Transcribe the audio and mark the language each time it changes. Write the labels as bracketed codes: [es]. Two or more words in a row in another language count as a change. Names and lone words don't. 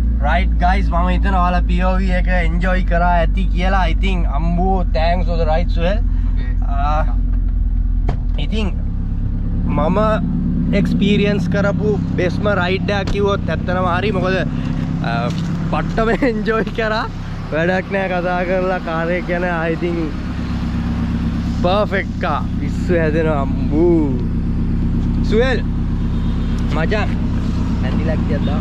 [si] right guys මම හිතනවා ඔයාලා POV එක enjoy කරා ඇති කියලා. [en] I think අම්බෝ thanks for the ride Suhel. [si] ඉතින් මම experience කරපු [en] best ride [si] එකක් කිව්වොත් ඇත්තටම හරි. මොකද පට්ටම enjoy කරා. වැඩක් නෑ කතා කරලා කාර් එක ගැන. [en] I think perfect car. [si] පිස්සු හැදෙනවා අම්බෝ. Suhel මචං ඇන්ටිලක් තියක් දාන්න.